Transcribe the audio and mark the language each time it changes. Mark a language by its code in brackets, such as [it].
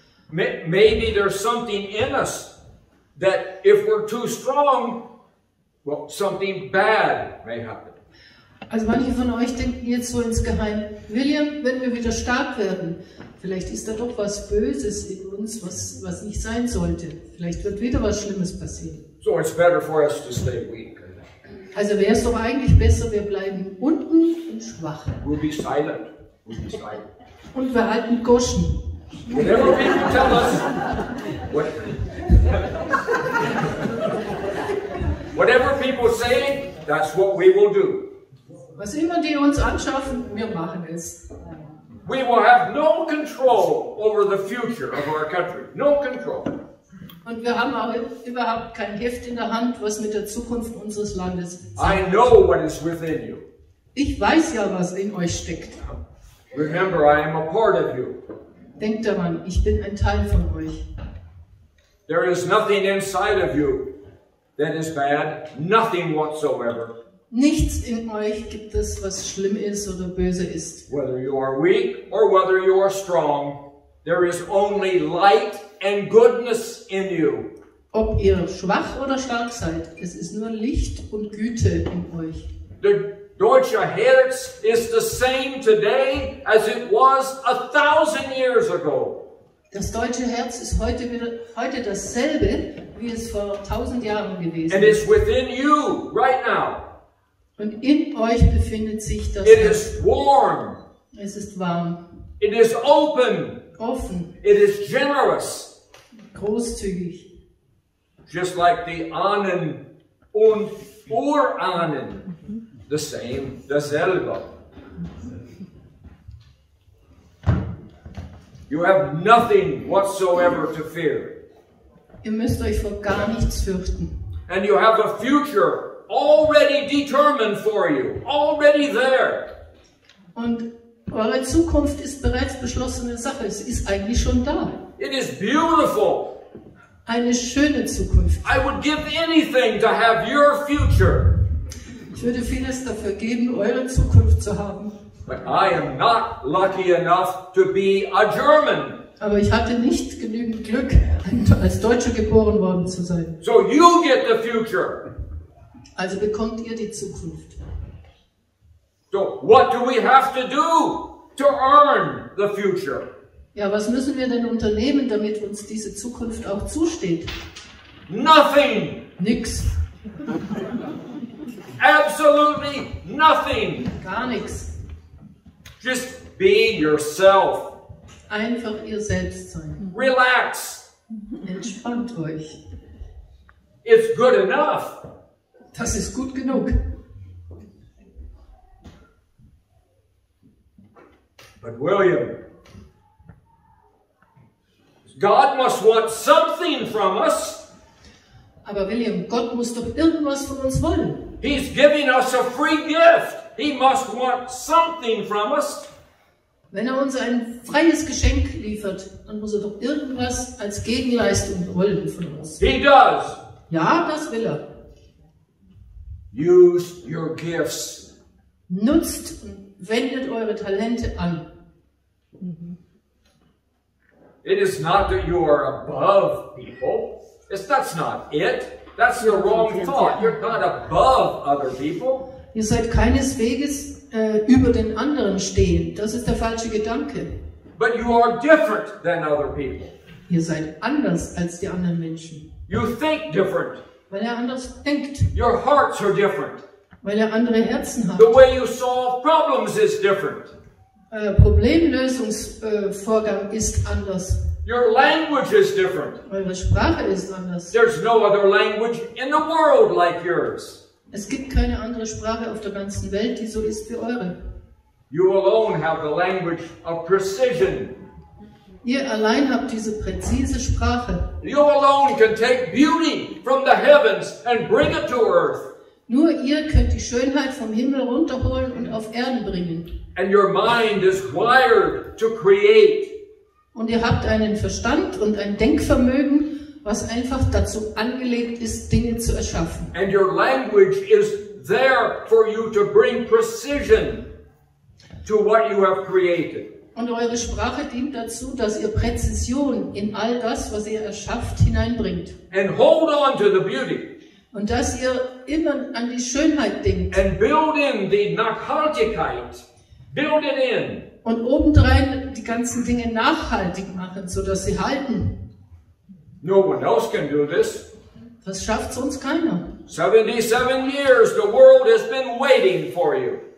[en] Maybe there's something in us that if we're too strong, well, something bad may happen. [de] Also manche von euch denken jetzt so insgeheim, William, wenn wir wieder stark werden, vielleicht ist da doch was Böses in uns, was nicht sein sollte. Vielleicht wird wieder was Schlimmes passieren. [en] So it's better for us to stay weak. [de] Also wäre es doch eigentlich besser, wir bleiben unten und schwach. [en] We'll be silent. We'll be silent. [de] Und wir halten Goschen. [en] Whatever people tell us, whatever people say, that's what we will do. [de] Was immer die uns anschaffen, wir machen es. [en] We will have no control over the future of our country. No control. [de] Und wir haben auch überhaupt kein Heft in der Hand, was mit der Zukunft unseres Landes ist. [en] I know what is within you. [de] Ich weiß ja, was in euch steckt. [en] Remember, I am a part of you. [de] Denkt daran, ich bin ein Teil von euch. [en] There is nothing inside of you that is bad. Nothing whatsoever. [de] Nichts in euch gibt es, was schlimm ist oder böse ist. [en] Whether you are weak or whether you are strong, there is only light and goodness in you. [de] Ob ihr schwach oder stark seid, es ist nur Licht und Güte in euch. [en] The [de] deutsche Herz [en] is the same today as it was 1,000 years ago. [de] Das deutsche Herz ist heute dasselbe, wie es vor 1000 Jahren gewesen [en] And it's within you right now. [de] Und in euch befindet sich das [en] It [de] Herz. [en] is warm. [de] Es ist warm, [en] It is open. [de] offen, [en] It is generous. [de] großzügig. [en] Just like the [de] Ahnen und Urahnen. [en] The same, [de] dasselbe. [en] You have nothing whatsoever to fear. [de] Ihr müsst euch vor gar nichts fürchten. [en] And you have a future already determined for you, already there. [de] Und eure Zukunft ist bereits beschlossene Sache. Es ist eigentlich schon da. [en] It is beautiful. [de] Eine schöne Zukunft. [en] I would give anything to have your future. [de] Ich würde vieles dafür geben, eure Zukunft zu haben. [en] But I am not lucky enough to be a German. [de] Aber ich hatte nicht genügend Glück, als Deutscher geboren worden zu sein. [en] So you get the future. [de] Also bekommt ihr die Zukunft. [en] So what do we have to do to earn the future? [de] Ja, was müssen wir denn unternehmen, damit uns diese Zukunft auch zusteht? [en] Nothing. [de] Nix. [en] Absolutely nothing. [de] Gar nichts. [en] Just be yourself. [de] Einfach ihr selbst sein. [en] Relax. [de] Entspannt euch. [en] It's good enough. [de] Das ist gut genug. [en] But William, God must want something from us. [de] Aber William, Gott muss doch irgendwas von uns wollen. [en] He's giving us a free gift. He must want something from us. [de] Wenn er uns ein freies Geschenk liefert, dann muss er doch irgendwas als Gegenleistung wollen von uns. [en] He does. [de] Ja, das will er. [en] Use your gifts. [de] Nutzt und wendet eure Talente an. [en] It is not that you are above people. That's not it. That's the wrong thought. You're not above other people. [de] Ihr seid keineswegs über den anderen stehen. Das ist der falsche Gedanke. [en] But you are different than other people. [de] Ihr seid anders als die anderen Menschen. [en] You think different. [de] Weil er anders denkt. [en] Your hearts are different. [de] Weil er andere Herzen hat. [en] The way you solve problems is different. [de] Problemlösungsvorgang ist anders. [en] Your language is different. [de] Eure Sprache ist anders. [en] There's no other language in the world like yours. [de] Es gibt keine andere Sprache auf der ganzen Welt, die so ist wie eure. [en] You alone have the language of precision. [de] Ihr allein habt diese präzise Sprache. [en] You alone can take beauty from the heavens and bring it to earth. [de] Nur ihr könnt die Schönheit vom Himmel runterholen und auf Erden bringen. [en] And your mind is wired to create. [de] Und ihr habt einen Verstand und ein Denkvermögen, was einfach dazu angelegt ist, Dinge zu erschaffen. [en] And your language is there for you to bring precision to what you have created. [de] Und eure Sprache dient dazu, dass ihr Präzision in all das, was ihr erschafft, hineinbringt. [en] And hold on to the beauty. [de] Und dass ihr immer an die Schönheit denkt. [en] And build in the Nachhaltigkeit. Build it in. [de] Und obendrein die ganzen Dinge nachhaltig machen, sodass sie halten. [en] No one else can do this. [de] Das schafft sonst keiner. [en] 77 years the world has been waiting for you.